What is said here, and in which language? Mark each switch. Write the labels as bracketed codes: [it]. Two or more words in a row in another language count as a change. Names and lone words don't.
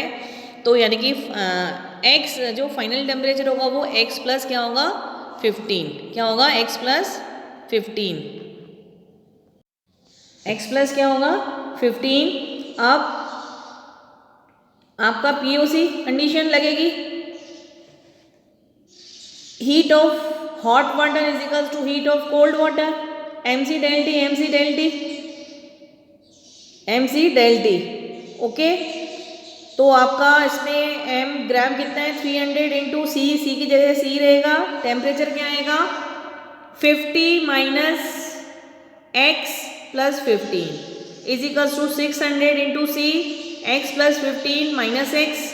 [hi] तो यानी कि एक्स जो [en] final temperature [hi] होगा वो [en] x plus [hi] क्या होगा 15। क्या होगा, [en] x plus [hi] 15। [en] x plus [hi] क्या होगा 15। अब आपका [en] POC condition लगेगी, heat of hot water is equals to heat of cold water, mc del t, mc del t, mc del t। [hi] ओके, तो आपका इसमें m ग्राम कितना है 300 [en] into c, [hi] सी की जगह सी रहेगा। [en] temperature [hi] क्या आएगा [en] 50 minus x plus 15 is equals to 600 into c, x plus 15 minus x.